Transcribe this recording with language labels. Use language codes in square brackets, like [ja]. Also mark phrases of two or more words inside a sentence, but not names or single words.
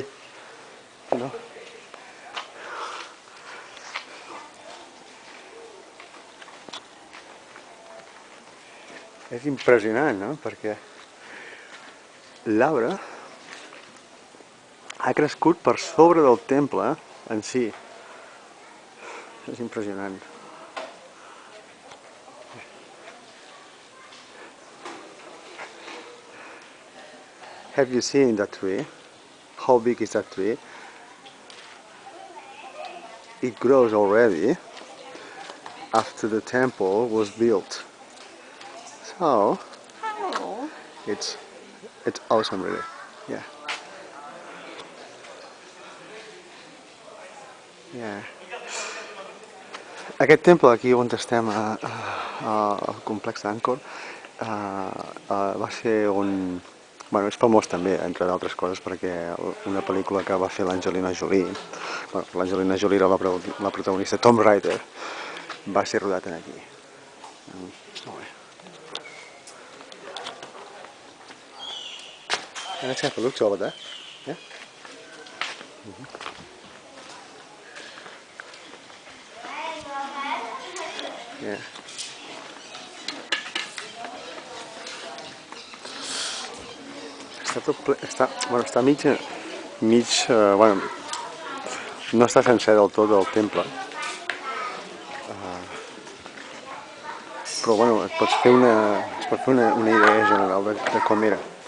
[en] You know? [ca] És impressionant, no? Perquè l'arbre ha crescut per sobre del temple en si. És impressionant. [en] Have you seen that tree? How big is that tree? It grows already after the temple was built. So Oh. it's awesome, really. Yeah. Yeah. [ca] Aquest temple aquí on estem al complex d'Angkor va ser un... Bueno, és famós també, entre d'altres coses, perquè una pel·lícula que va fer l'Angelina Jolie, bueno, l'Angelina Jolie era la protagonista, Tomb Raider, va ser rodat aquí. Molt bé. [en] Let's have a look over there. Yeah? Yeah. [ca] Està tot ple, està mig, bueno, no està sencer del tot el temple, però bueno, et pot fer una idea general de com era.